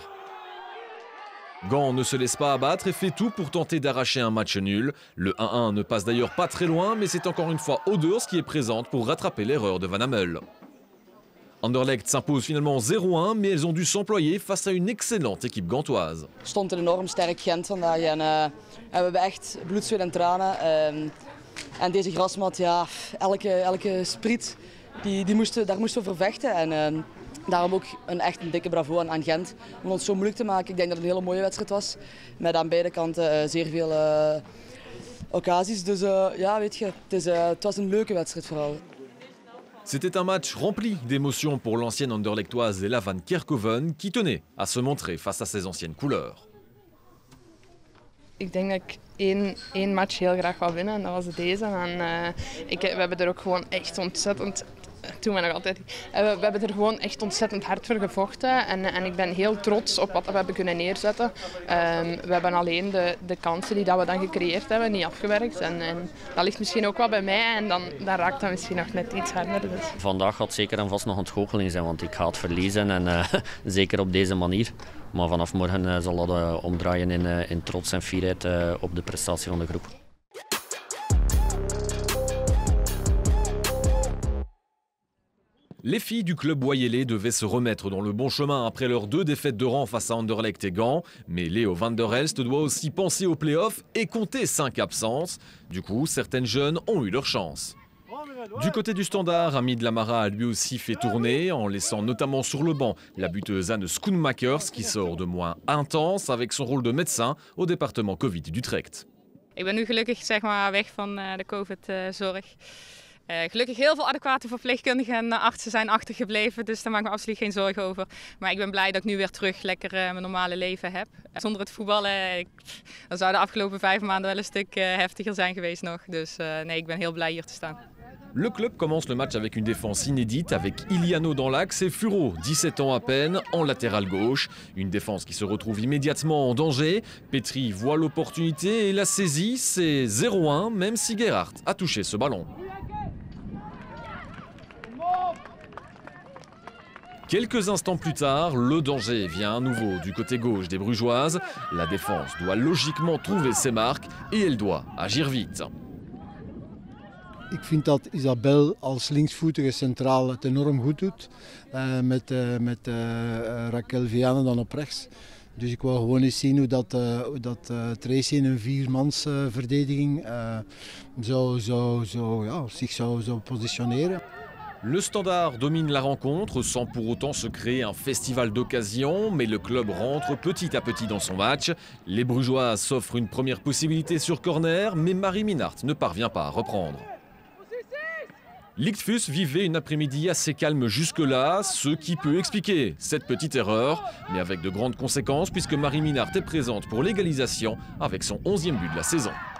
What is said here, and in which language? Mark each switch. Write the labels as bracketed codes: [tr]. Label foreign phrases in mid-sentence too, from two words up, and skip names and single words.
[fr] Gand ne se laisse pas abattre et fait tout pour tenter d'arracher un match nul. Le 1-1 ne passe d'ailleurs pas très loin, mais c'est encore une fois Odeurs qui est présente pour rattraper l'erreur de Van Hammel. Anderlecht s'impose finalement 0-1, mais elles ont dû s'employer face à une excellente équipe gantoise. [nl] Stond een enorm sterk Gent vandaag en we hebben echt bloed, zweet en tranen. En deze grasmat, ja, elke spriet, daar moesten we voor vechten. En daarom ook echt een dikke bravo aan Gent om ons zo moeilijk te maken. Ik denk dat het een hele mooie wedstrijd was, met aan beide kanten zeer veel occasions. Dus ja, weet je, het was een leuke wedstrijd vooral. [fr] C'était un match rempli d'émotions pour l'ancienne Anderlechtoise Ella van Kerkhoven qui tenait à se montrer face à ses anciennes couleurs. [nl] Ik denk dat ik één match heel graag wou winnen en dat was deze. En, we hebben er ook gewoon echt ontzettend... Toen we nog altijd. We hebben er gewoon echt ontzettend hard voor gevochten en ik ben heel trots op wat we hebben kunnen neerzetten. We hebben alleen de kansen die dat we dan gecreëerd hebben niet afgewerkt en dat ligt misschien ook wel bij mij en dan raakt dat misschien nog net iets harder. Dus. Vandaag gaat zeker en vast nog een goocheling zijn, want ik ga het verliezen en zeker op deze manier. Maar vanaf morgen zal dat omdraaien in trots en fierheid op de prestatie van de groep. [fr] Les filles du club Boyelé devaient se remettre dans le bon chemin après leurs 2 défaites de rang face à Anderlecht et Gand. Mais Léo van der Elst doit aussi penser aux playoffs et compter 5 absences. Du coup, certaines jeunes ont eu leur chance. Du côté du Standard, Hamid Lamara a lui aussi fait tourner, en laissant notamment sur le banc la buteuse Anne Schoenmakers qui sort de moins intense avec son rôle de médecin au département Covid d'Utrecht. [nl] Ik ben nu gelukkig zeg maar, weg van de COVID-zorg. Gelukkig heel veel adequate verpleegkundigen en artsen zijn achtergebleven, dus daar maak ik me absoluut geen zorgen over. Maar ik ben blij dat ik nu weer terug lekker mijn normale leven heb. Zonder het voetballen, dan zou de afgelopen 5 maanden wel een stuk heftiger zijn geweest nog. Dus nee, ik ben heel blij hier te staan. [fr] Le club commence le match avec une défense inédite avec Iliano dans l'axe et Furo, 17 ans à peine, en latéral gauche. Une défense qui se retrouve immédiatement en danger. Petri voit l'opportunité et la saisit. C'est 0-1, même si Gerhardt a touché ce ballon. Quelques instants plus tard, le danger vient à nouveau du côté gauche des Brugeoises. La défense doit logiquement trouver ses marques et elle doit agir vite. [nl] Ik vind dat Isabel als linksvoetige centraal het enorm goed doet. Met Raquel Viana dan op rechts. Dus ik wil gewoon eens zien hoe dat Tracy in een 4-mansverdediging zich zou positioneren. [fr] Le Standard domine la rencontre sans pour autant se créer un festival d'occasions, mais le club rentre petit à petit dans son match. Les Brugeoises s'offrent une première possibilité sur corner, mais Marie Minart ne parvient pas à reprendre. Lichtfuss vivait une après-midi assez calme jusque-là, ce qui peut expliquer cette petite erreur, mais avec de grandes conséquences puisque Marie Minart est présente pour l'égalisation avec son 11e but de la saison.